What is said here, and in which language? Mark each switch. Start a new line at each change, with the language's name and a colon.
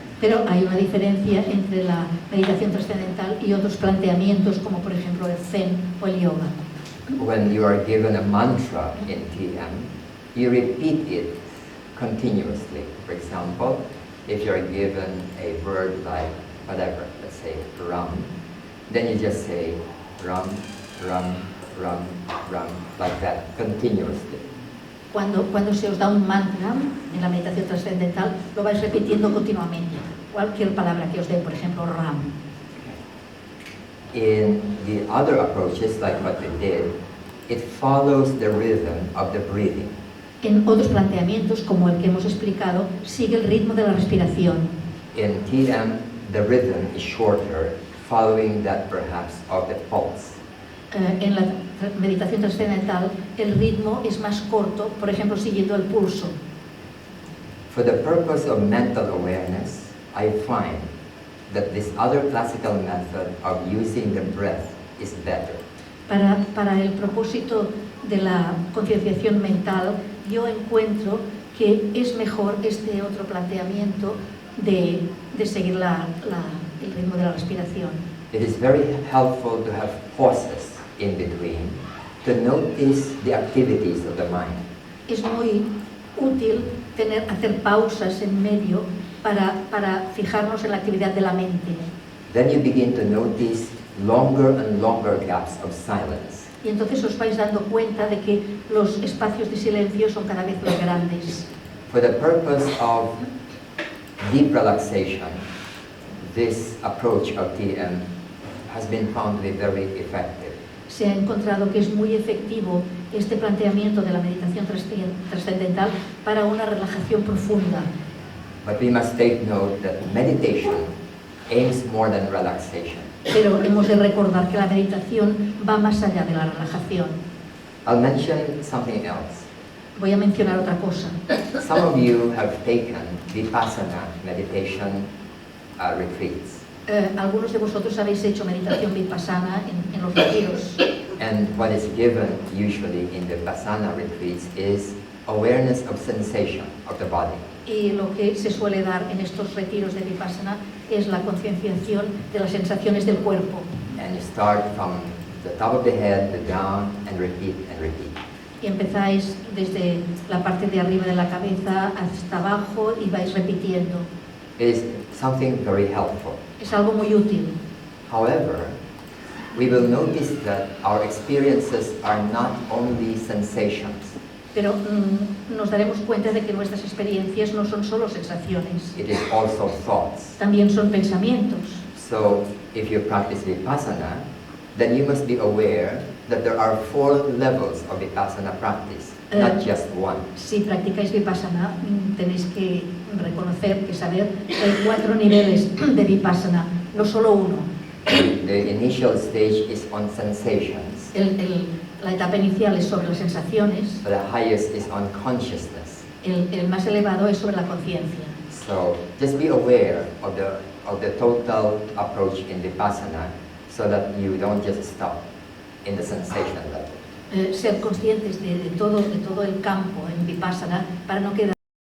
Spanish: Pero hay una diferencia entre la meditación trascendental y otros planteamientos como por ejemplo el Zen o el yoga.
English: When you are given a mantra in TM, you repeat it continuously. For example, if you are given a word like whatever, let's say ram, then you just say ram, ram, ram, ram, like that, continuously.
Spanish: Cuando se os da un mantra en la meditación trascendental, lo vais repitiendo continuamente. Cualquier palabra que os dé, por ejemplo, ram.
English: In the other approaches, like what we did, it follows the rhythm of the breathing.
Spanish: En otros planteamientos, como el que hemos explicado, sigue el ritmo de la respiración.
English: In TM, the rhythm is shorter, following that perhaps of the pulse.
Spanish: En la meditación trascendental, el ritmo es más corto, por ejemplo, siguiendo el pulso.
English: For the purpose of mental awareness, I find that this other classical method of using the breath is better.
Spanish: Para el propósito de la concienciación mental, yo encuentro que es mejor este otro planteamiento de seguir el ritmo de la respiración.
English: It is very helpful to have pauses in between to notice the activities of the mind.
Spanish: Es muy útil hacer pausas en medio para fijarnos en la actividad de la mente.
English: Then you begin to notice longer and longer gaps of silence.
Spanish: Y entonces os vais dando cuenta de que los espacios de silencio son cada vez más grandes.
English: For the purpose of deep relaxation, this approach of TM has been found to be very effective.
Spanish: Se ha encontrado que es muy efectivo este planteamiento de la meditación trascendental para una relajación profunda.
English: But we must take note that meditation aims more than relaxation.
Spanish: Pero hemos de recordar que la meditación va más allá de la relajación.
English: I'll mention something else.
Spanish: Voy a mencionar otra cosa.
English: Some of you have taken Vipassana meditation retreats.
Spanish: Algunos de vosotros habéis hecho meditación vipassana en los retiros.
English: And what is given usually in the Vipassana retreats is awareness of sensation of the body.
Spanish: Y lo que se suele dar en estos retiros de vipassana es la concienciación de las sensaciones del cuerpo.
English: And you start from the top of the head to down and repeat and repeat.
Spanish: Y empezáis desde la parte de arriba de la cabeza hasta abajo y vais repitiendo.
English: It is something very helpful.
Spanish: Es algo muy útil.
English: However, we will notice that our experiences are not only sensations.
Spanish: Pero nos daremos cuenta de que nuestras experiencias no son solo sensaciones.
English: It is also thoughts.
Spanish: También son pensamientos.
English: So, if you practice Vipassana, then you must be aware that there are 4 levels of Vipassana practice, not just one.
Spanish: Si practicáis vipassana, tenéis que reconocer, que saber que hay 4 niveles de vipassana, no solo uno.
English: The initial stage is on sensations.
Spanish: La etapa inicial es sobre las sensaciones,
English: The highest is on consciousness.
Spanish: el más elevado es sobre la conciencia.
English: So just be aware of the total approach in Vipassana so that you don't just stop in the sensation level.
Spanish: Ser conscientes de todo el campo en Vipassana para no quedar